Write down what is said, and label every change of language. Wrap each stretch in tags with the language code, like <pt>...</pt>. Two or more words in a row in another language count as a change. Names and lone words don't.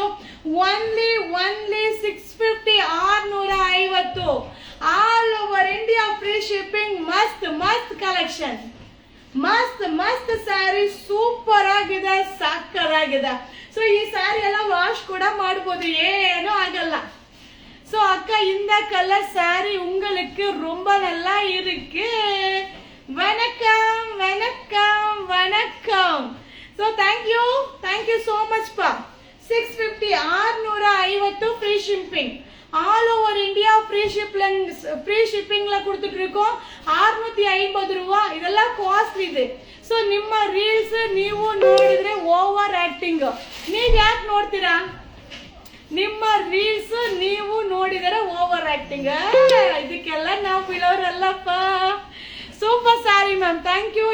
<en>Only 650, 650. All over India free shipping.</en> <kn>ಮಸ್ತ್ ಕಲೆಕ್ಷನ್, ಮಸ್ತ್ ಸ್ಯಾರಿ, ಸೂಪರ್ ಆಗಿದೆ, ಸಕ್ಕತ್ತಾಗಿದೆ. ಸೊ ಸೊ ಈ ಸ್ಯಾರಿ ಎಲ್ಲ ವಾಶ್ ಕೂಡ ಮಾಡ್ಬೋದು, ಏನೂ ಆಗಲ್ಲ.</kn> <ta>ஸோ அக்கா இந்த கலர் சாரி உங்களுக்கு ரொம்ப நல்லா இருக்கு. வணக்கம் வணக்கம் வணக்கம்.</ta> <en>So thank you so much பா.</en> <ta>650 650</ta> <en>free shipping all over India free shippingla</en> <ta>கொடுத்துட்டு இருக்கோம். 650 ரூபா. இதெல்லாம்</ta> <kn>ಕಾಸ್ಟ್ಲಿ ಇದೆ. ಸೊ ನಿಮ್ಮ ರೀಲ್ಸ್ ನೀವು ನೋಡಿದ್ರೆ</kn> <en>over acting.</en> <kn>ನೀವ್ ಯಾಕೆ ನೋಡ್ತೀರಾ? ನಿಮ್ಮ ರೀಲ್ಸ್ ನೀವು ನೋಡಿದರೆ</kn> <en>over acting.</en> <kn>ಇದಕ್ಕೆಲ್ಲ ನಾವು ಬೀಳೋರಲ್ಲಪ್ಪ.</kn> <en>super saree ma'am, thank you.</en>